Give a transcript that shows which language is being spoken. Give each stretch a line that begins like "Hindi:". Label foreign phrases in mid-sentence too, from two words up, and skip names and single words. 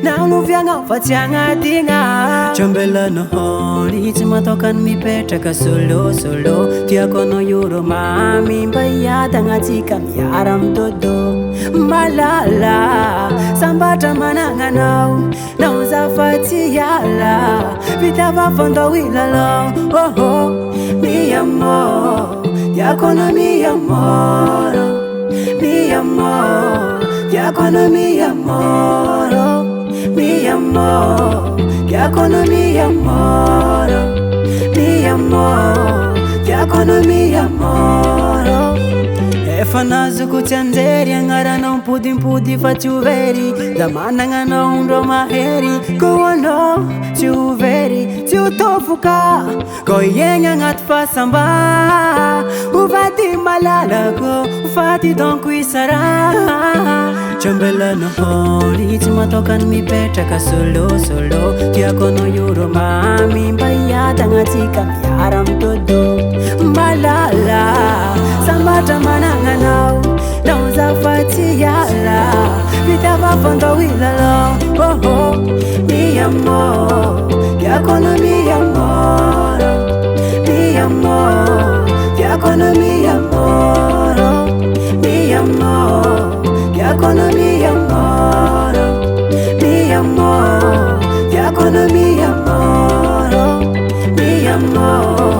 Malagasy: Nanoviagna fa tsy agnadigna. Trombelanahôny tsy matokany mipetraka solo solo. Tiako anao io mamy mba hiadagna tsika miara midodo. Malala sambatra managnanao, nao zafatsy hiala vita vafandao ilalao.
Spanish: Oh oh, mi amor,
Malagasy: tiako anao
Spanish: mi amor. Mi amor,
Malagasy: tiako anao
Spanish: mi amor. Mi amor,
Malagasy: tiako anao
Spanish: mi amor. Mi amor,
Malagasy: tiako anao
Spanish: mi amor.
Malagasy: Efa nazoko tsy anjery agnaranao mipodimpody fa tsy ho very. Da managnanao ndro mahery, ko anao tsy ho very, tsy ho tofoka. Ko iegny agnaty fasamba, hovady malalako, hovady donko isara. Trombelanahôny tsy matokany mipetraka solo solo. Tiako anao io mamy mba hiadagna tsika miara midodo. Malala sambatra managnanao, nao zafatsy hiala vita vafandao ilalao.
Spanish: Oh oh, mi amor,
Malagasy: tiako anao
Spanish: mi amor. Mi amor,
Malagasy: tiako anao
Spanish: mi amor. Mi amor,
Malagasy: tiako anao
Spanish: mi amor. Mi amor,
Malagasy: tiako anao
Spanish: mi amor. Mi amor.